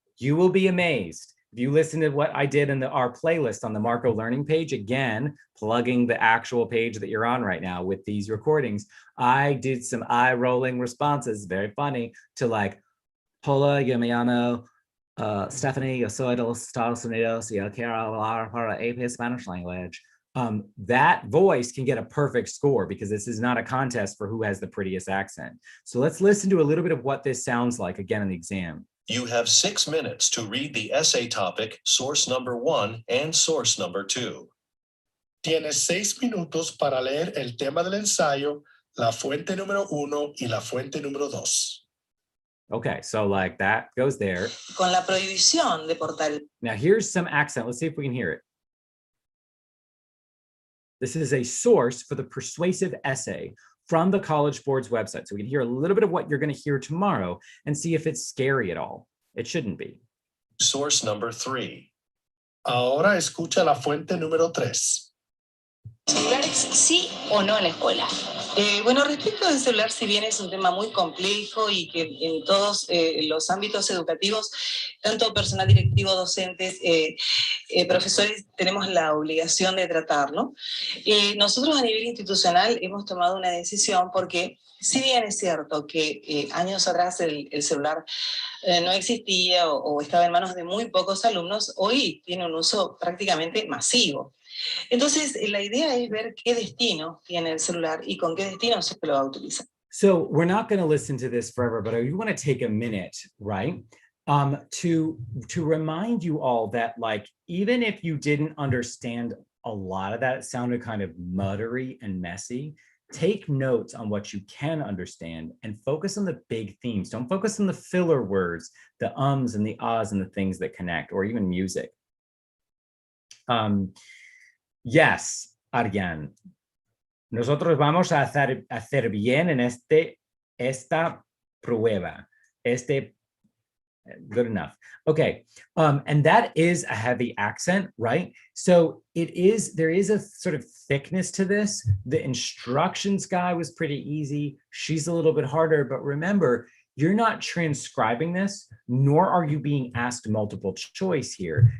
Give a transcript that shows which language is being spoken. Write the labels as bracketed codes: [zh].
[en] You will be amazed. If you listen to what I did in our playlist on the Marco Learning page, again, plugging the actual page that you're on right now with these recordings, I did some eye-rolling responses, very funny, to like, [es] hola, yo me llamo Stephanie, yo soy de los Estados Unidos, y yo quiero hablar para AP Spanish language. [en] That voice can get a perfect score because this is not a contest for who has the prettiest accent. So let's listen to a little bit of what this sounds like again in the exam. You have 6 minutes to read the essay topic, source number 1 and source number 2. [es] Tienes 6 minutos para leer el tema del ensayo, la fuente número 1 y la fuente número 2. [en] Okay, so like that goes there. [es] Con la prohibición de portar. [en] Now here's some accent. Let's see if we can hear it. This is a source for the persuasive essay from the College Board's website. So we can hear a little bit of what you're going to hear tomorrow and see if it's scary at all. It shouldn't be. Source number 3. [es] Ahora escucha la fuente número 3. ¿Celulares sí o no en la escuela? Bueno, respecto del celular, si bien es un tema muy complejo y que en todos los ámbitos educativos, tanto personal directivo, docentes, profesores, tenemos la obligación de tratarlo. Nosotros a nivel institucional hemos tomado una decisión porque, si bien es cierto que años atrás el celular no existía o estaba en manos de muy pocos alumnos, hoy tiene un uso prácticamente masivo. Entonces, la idea es ver qué destino tiene el celular y con qué destino se lo va a utilizar. [en] So we're not going to listen to this forever, but I want to take a minute, right? To remind you all that, like, even if you didn't understand a lot of that, it sounded kind of muddery and messy. Take notes on what you can understand and focus on the big themes. Don't focus on the filler words, the ums and the ahs and the things that connect, or even music. Yes, Ariane. [es] Nosotros vamos a hacer bien en esta prueba. [en] Good enough. Okay. And that is a heavy accent, right? So there is a sort of thickness to this. The instructions guy was pretty easy. She's a little bit harder, but remember, you're not transcribing this, nor are you being asked multiple choice here.